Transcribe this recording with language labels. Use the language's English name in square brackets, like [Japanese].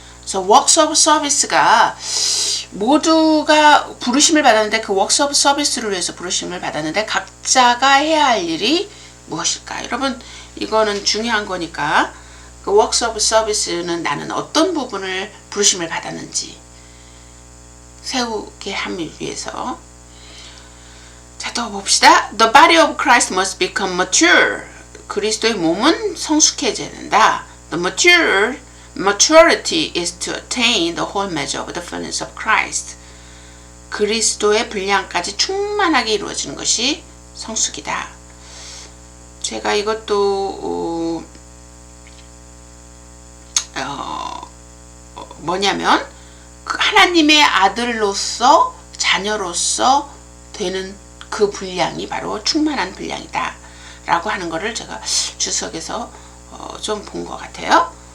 [Korean] 그래서 [English] works of service [Korean] 가 모두가 부르심을 받았는데, 그 works of service를 위해서 부르심을 받았는데 각자가 해야 할 일이 무엇일까? 여러분, 이거는 중요한 거니까 그 [English] works of service [Korean] 는 나는 어떤 부분을 부르심을 받았는지 세우게 하기 위해서. 자, 또 봅시다. [English] The body of Christ must become mature. [Korean] 그리스도의 몸은 성숙해져야 된다. [English] The maturity is to attain the whole measure of the fullness of Christ. [Korean] 그리스도의 분량까지 충만하게 이루어지는 것이 성숙이다. 제가 이것도 뭐냐면 하나님의 아들로서 자녀로서 되는 그 분량이 바로 충만한 분량이다 라고 하는 거를 제가 주석에서 좀 본 것 같아요.